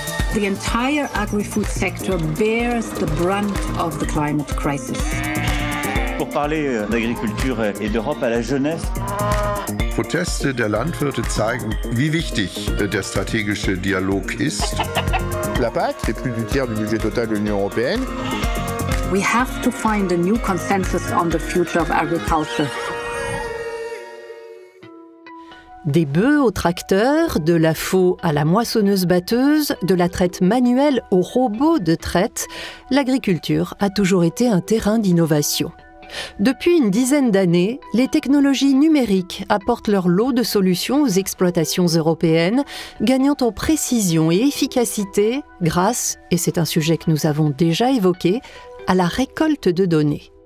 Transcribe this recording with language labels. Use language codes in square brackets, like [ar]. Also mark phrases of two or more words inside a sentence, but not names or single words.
[en] The entire agri-food sector bears the brunt of the climate crisis. [fr] Pour parler d'agriculture et d'Europe à la jeunesse. [de] Proteste der Landwirte zeigen, wie wichtig der strategische Dialog ist. [fr] La PAC, c'est plus du tiers du budget total de l'Union européenne. [en] We have to find a new consensus on the future of agriculture. [fr] Des bœufs au tracteur, de la faux à la moissonneuse-batteuse, de la traite manuelle au robot de traite, l'agriculture a toujours été un terrain d'innovation. Depuis une dizaine d'années, les technologies numériques apportent leur lot de solutions aux exploitations européennes, gagnant en précision et efficacité grâce, et c'est un sujet que nous avons déjà évoqué, à la récolte de données.